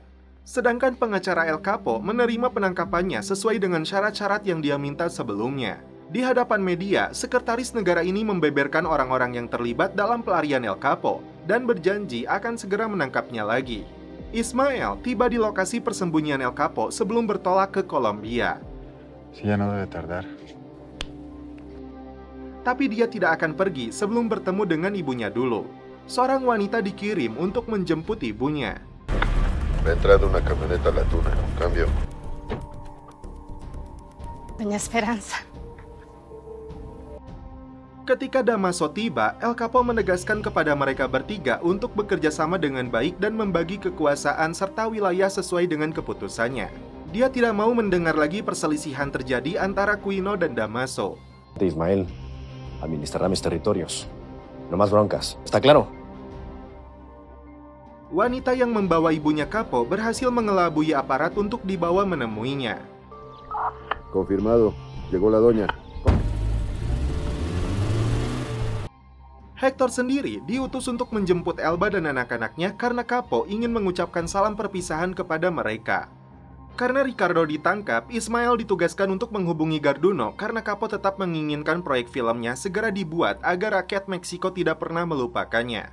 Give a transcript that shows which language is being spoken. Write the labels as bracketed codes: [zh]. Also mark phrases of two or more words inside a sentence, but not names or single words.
[id] Sedangkan pengacara El Capo menerima penangkapannya sesuai dengan syarat-syarat yang dia minta sebelumnya. Di hadapan media, sekretaris negara ini membeberkan orang-orang yang terlibat dalam pelarian El Capo dan berjanji akan segera menangkapnya lagi. Ismael tiba di lokasi persembunyian El Capo sebelum bertolak ke Kolombia. [es] Si ya no debe tardar. [id] Tapi dia tidak akan pergi sebelum bertemu dengan ibunya dulu. Seorang wanita dikirim untuk menjemput ibunya. [es] Me ha entrado una camioneta a la Tuna. Cambio. Doña Esperanza. [id] Ketika Damaso tiba, El Capo menegaskan kepada mereka bertiga untuk bekerja sama dengan baik dan membagi kekuasaan serta wilayah sesuai dengan keputusannya. Dia tidak mau mendengar lagi perselisihan terjadi antara Quino dan Damaso. [es] Ismael administrará mis territorios. No más broncas. ¿Está claro? [id] Wanita yang membawa ibunya Capo berhasil mengelabui aparat untuk dibawa menemuinya. [es] Confirmado. Llegó la doña. [id] Hector sendiri diutus untuk menjemput Elba dan anak-anaknya karena Capo ingin mengucapkan salam perpisahan kepada mereka. Karena Ricardo ditangkap, Ismael ditugaskan untuk menghubungi Garduno karena Capo tetap menginginkan proyek filmnya segera dibuat agar rakyat Meksiko tidak pernah melupakannya.